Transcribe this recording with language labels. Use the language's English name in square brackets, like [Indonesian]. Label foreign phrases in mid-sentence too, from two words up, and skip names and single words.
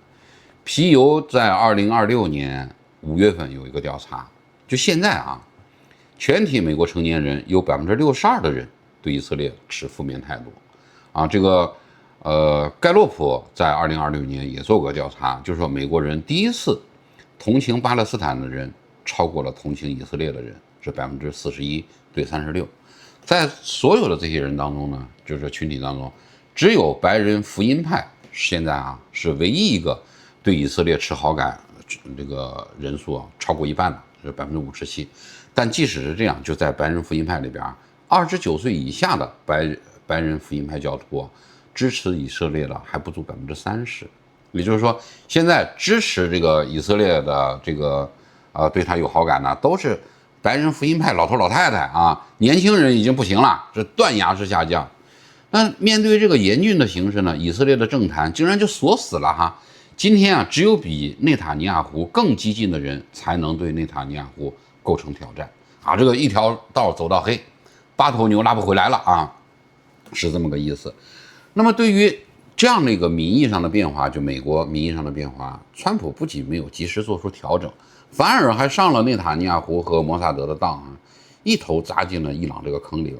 [Chinese] 皮尤在2026年5月份有一個調查，就現在啊，全體美國成年人有62%的人對以色列持負面態度啊。這個蓋洛普在2026年也做過調查，就是說美國人第一次同情巴勒斯坦的人超過了同情以色列的人，是41%對36%。在所有的這些人當中呢，就是群体当中，只有白人福音派現在是唯一一個對以色列持好感這個人數超過一半的，是57%。但即使是這樣，就在白人福音派裡邊，29歲以下的白人福音派教徒支持以色列的還不足30%。也就是說，现在支持這個以色列的這個對他有好感的，都是白人福音派老頭老太太啊，年輕人已經不行了，是斷崖式下降。那面對這個嚴峻的形勢呢，以色列的政壇竟然就鎖死了今天只有比內塔尼亞胡更激進的人才能對內塔尼亞胡構成挑戰這個一條道走到黑，8頭牛拉不回來了是這麼個意思。那麼對於這樣的一個民意上的變化，就美國民意上的變化，川普不僅沒有及時做出調整，反而還上了內塔尼亞胡和摩薩德的當一頭扎進了伊朗這個坑裡邊。